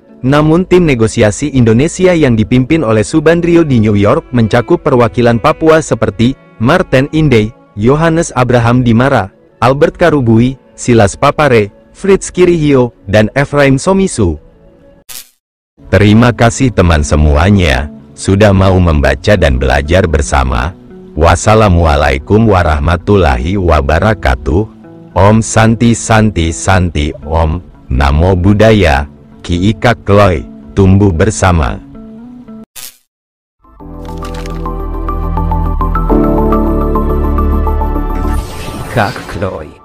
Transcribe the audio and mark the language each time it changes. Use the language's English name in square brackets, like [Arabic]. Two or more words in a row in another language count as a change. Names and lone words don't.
[Indonesian] Namun tim negosiasi Indonesia yang dipimpin oleh Subandrio di New York mencakup perwakilan Papua seperti Martin Inday, Yohanes Abraham Dimara, Albert Karubui, Silas Papare, Fritz Kirihio, dan Efraim Somisu. Terima kasih teman semuanya, sudah mau membaca dan belajar bersama. [Arabic] Wassalamualaikum warahmatullahi wabarakatuh. [Sanskrit] Om Santi Santi Santi Om, [Pali] Namo Buddhaya, [Sanskrit] Ki Ika Kloy, [Indonesian] tumbuh bersama. Kak Kloy.